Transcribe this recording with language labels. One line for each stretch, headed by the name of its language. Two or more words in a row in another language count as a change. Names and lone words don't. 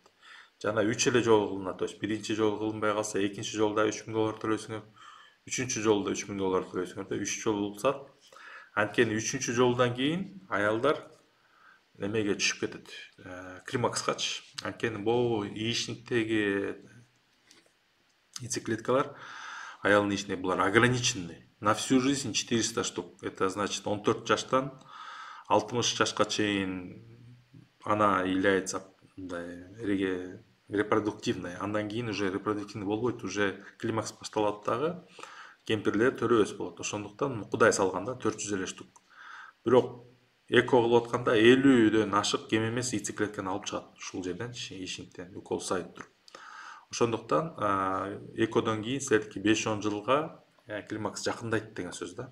Kyrgyz: Жана 3 эле жолу кылынат,
Russian: то есть
Kyrgyz: биринчи жолу кылынбай калса, экинчи жолда $3000 төлөйсүңөр, үчүнчү жолда $3000 төлөйсүңөр да, 3 жолу кылсак. Анткени 3-чү жолдан кийин аялдар немеге түшүп кетет, климакскачы. Анткени бул яичниктеги яйцеклеткалар аялдын ичинде булар ограниченный.
Russian: На всю жизнь 400 штук. Это значит
Kyrgyz: 14 жаштан 60 жашка чейин
Russian: она является репродуктивной.
Kyrgyz: Андан кийин
Russian: уже репродуктивный
Kyrgyz: болбойт, уже климакс башталат дагы кемпирлер төрөбөс болот. Ошондуктан Кудай салганда 400 эле штук. Бирок эко кылып атканда 50дөн ашык кем эмес яйцеклетканы алып чыгат ушул жерден, яичниктен укол сайып туруп. Ошондуктан экодон кийин силердики 5-10 жылга климакс жакындайт деген сөз да.